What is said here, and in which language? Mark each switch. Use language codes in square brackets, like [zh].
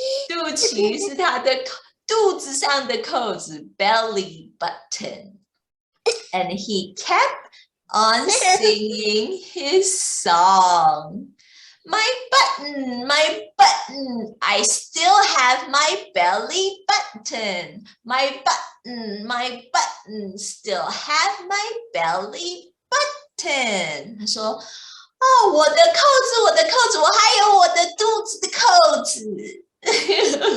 [zh] 肚脐是他的肚子上的扣子 [en] belly button. And he kept on singing his song. My button, I still have my belly button. My button, still have my belly button. [zh] 他说我的扣子，我还有我的肚子的扣子。